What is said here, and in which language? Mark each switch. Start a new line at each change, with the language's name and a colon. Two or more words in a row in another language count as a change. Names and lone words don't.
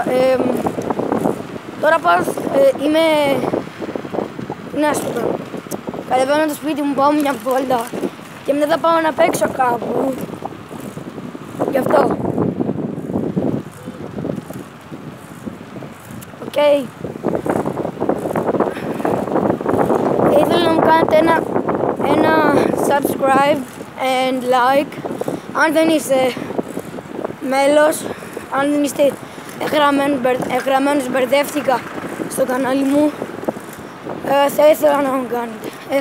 Greek: Τώρα πάω, να σου πω, κατεβαίνω το σπίτι μου, πάω μια βόλτα και μετά θα πάω να παίξω κάπου. Γι' αυτό. Οκ. Ήθελα να μου κάνετε ένα
English: subscribe and like.
Greek: Αν δεν είστε μέλος, αν δεν είστε εγγραμμένος, μπερδεύτηκα στο κανάλι μου, θα ήθελα να μου κάνετε.